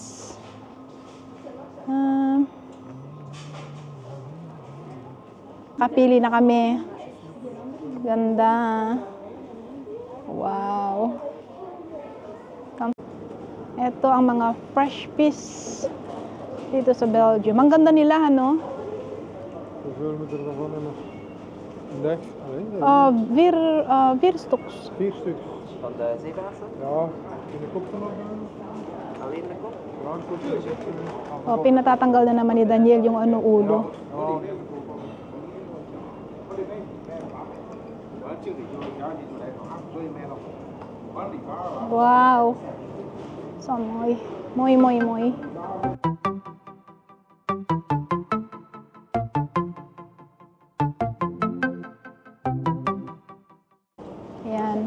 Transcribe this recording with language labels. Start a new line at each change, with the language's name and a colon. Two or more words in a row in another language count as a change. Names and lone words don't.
Filipino: Kapili na kami. Ganda. Wow. Ito ang mga
English: fresh fish
Filipino: dito sa Belgium. Ang ganda nila, ano?
Dutch: Hoeveel moet er daarvan in een dag? Vier stuks. 4 stuks. Van de zeebaarsen? Ja, in de kop nog. Alleen de kop? Ja, een kop.
Filipino: O, pinatatanggal na naman ni Daniel yung ulo. Wow. So, moy. Ayan.